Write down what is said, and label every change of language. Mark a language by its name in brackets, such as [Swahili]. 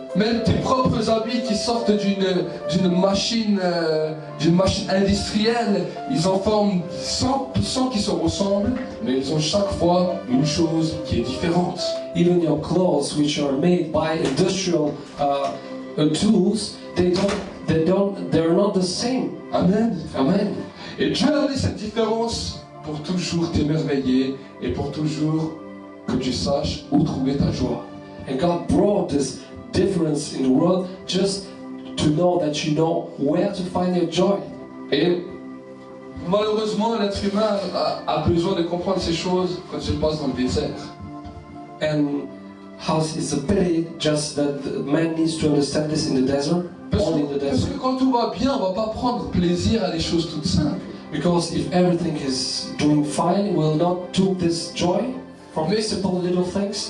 [French] Même tes propres habits qui sortent d'une machine industrielle, ils en forment 100 qui se ressemblent, mais ils ont chaque fois une chose qui est différente. [English] Even your clothes, which are made by industrial tools, they're not the same. [French] Amen. [English] Amen. [French] Et Dieu a mis cette différence pour toujours t'émerveiller et pour toujours que tu saches où trouver ta joie. [English] And God brought this difference in the world just to know that you know where to find your joy. [French] Et malheureusement, l'être humain a besoin de comprendre ces choses quand il passe dans le désert. [English] And how it's a pity just that man needs to understand this in the desert, only in the [French] Parce [English] desert. [French] que quand tout va bien, on va pas prendre plaisir à des choses toutes simples. [English] Because if everything is doing fine, we'll not take this joy from simple little things.